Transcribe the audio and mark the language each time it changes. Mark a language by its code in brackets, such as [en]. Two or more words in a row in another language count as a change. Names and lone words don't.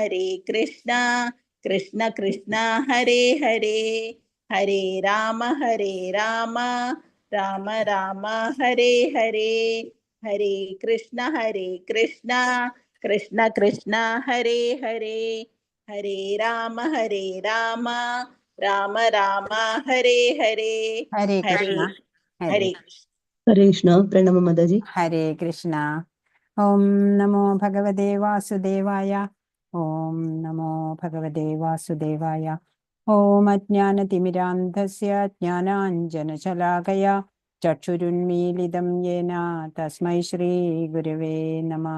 [sa] കൃഷ്ണ ഹരേ ഹരേ ഹരേ രാമ രാമ ഹരേ ഹരേ ഹരേ കൃഷ്ണ കൃഷ്ണ ഹരേ ഹരേ ഹരേ രാമ രാമ ഹരേ ഹരേ ഹരേ ഹരേ കൃഷ്ണ. ഹരേ ഹരേ കൃഷ്ണ. പ്രണമ മാതാജി. ഹരേ കൃഷ്ണ. ഓം നമോ ഭഗവതേ വാസുദേവായ. ഓം നമോ ഭഗവതേ വാസുദേവായ. ഓം അജ്ഞാനതിമിരാന്ധസ്യ ജ്ഞാനാഞ്ജനശലാകയാ ചക്ഷുരുന്മീലിതം യേന തസ്മൈ ശ്രീ ഗുരവേ നമഃ.